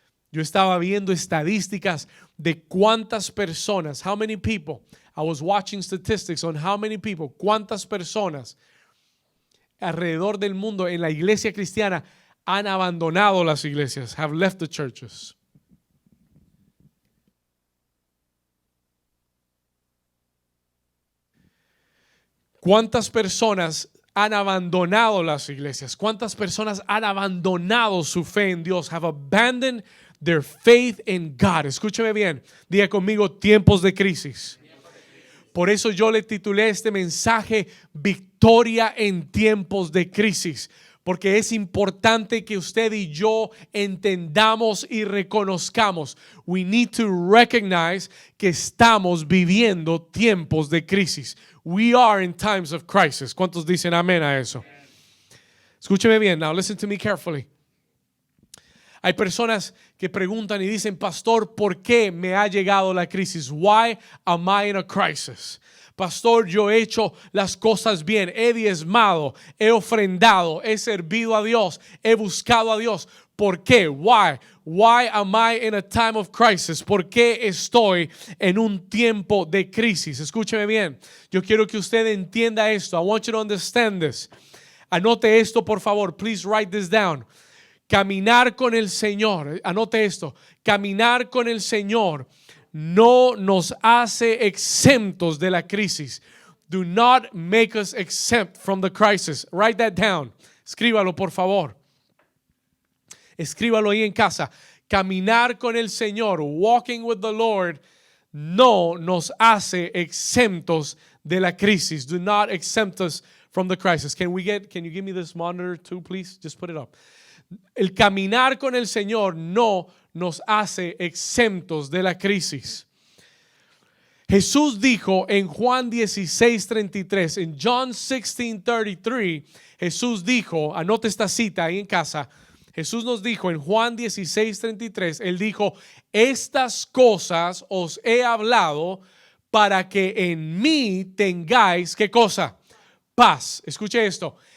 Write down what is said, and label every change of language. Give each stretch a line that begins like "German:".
Spanish: Yo estaba viendo estadísticas de cuántas personas,
English: how many people, I was watching statistics on how many people,
Spanish: cuántas personas alrededor del mundo en la iglesia cristiana han abandonado las iglesias,
English: have left the churches.
Spanish: ¿Cuántas personas han abandonado las iglesias? ¿Cuántas personas han abandonado su fe en Dios?
English: Have abandoned their faith in God.
Spanish: Escúcheme bien, diga conmigo, tiempos de crisis. Por eso yo le titulé este mensaje Victoria en tiempos de crisis. Porque es importante que usted y yo entendamos y reconozcamos.
English: We need to recognize
Spanish: que estamos viviendo tiempos de crisis.
English: We are in times of crisis.
Spanish: ¿Cuántos dicen amén a eso? Escúcheme bien.
English: Now listen to me carefully.
Spanish: Hay personas que preguntan y dicen, pastor, ¿por qué me ha llegado la crisis?
English: Why am I in a crisis?
Spanish: Pastor, yo he hecho las cosas bien, he diezmado, he ofrendado, he servido a Dios, he buscado a Dios. ¿Por qué?
English: Why? Why am I in a time of crisis?
Spanish: ¿Por qué estoy en un tiempo de crisis? Escúcheme bien. Yo quiero que usted entienda esto.
English: I want you to understand this.
Spanish: Anote esto, por favor.
English: Please write this down.
Spanish: Caminar con el Señor. Anote esto. Caminar con el Señor no nos hace exentos de la crisis.
English: Do not make us exempt from the crisis. Write that down.
Spanish: Escríbalo, por favor. Escríbalo ahí en casa. Caminar con el Señor,
English: walking with the Lord,
Spanish: no nos hace exentos de la crisis.
English: Do not exempt us from the crisis. Can you give me this monitor too, please? Just put it up.
Spanish: El caminar con el Señor no nos hace exentos de la crisis. Jesús dijo en Juan 16:33, en John 16:33, Jesús dijo, anote esta cita ahí en casa, Jesús nos dijo en Juan 16:33, Él dijo, estas cosas os he hablado para que en mí tengáis, ¿qué cosa? Paz. Escuche esto.